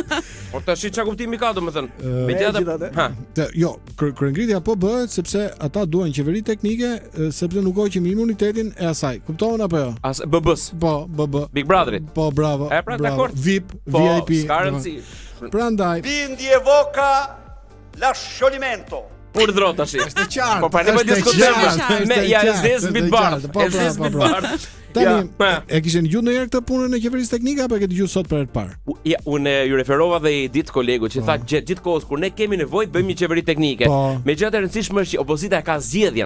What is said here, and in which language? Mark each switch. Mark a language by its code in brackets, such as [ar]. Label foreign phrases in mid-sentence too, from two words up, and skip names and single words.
[sq] Por tash çka kuptimi ka domethënë? Megjithatë, jo, kryengritja po bëhet sepse ata duan qeveri teknike, sepse nuk hoqim imunitetin e asaj. Kupton apo jo? As BB-s. Po, BB. Big Brotherit. Po, bravo. E pra dakord. VIP, VIP. Ska rëndsi. Prandaj. [it] Quindi evoca la scioglimento. [sq] Pur drot tash. Është qartë. Po pra ne po diskutojmë me ja zez mbi bardh. Zez mbi bardh. Tani, e kishin dëgjuar ndonjëherë këtë punën e qeverisë teknike apo e ke dëgjuar sot për herë të parë? Ja, unë ju referova dhe i ditë kolegu që tha gjithkohës kur ne kemi nevojë bëjmë një qeveri teknike. Megjithatë e rëndësishme është që opozita ka zgjedhjen.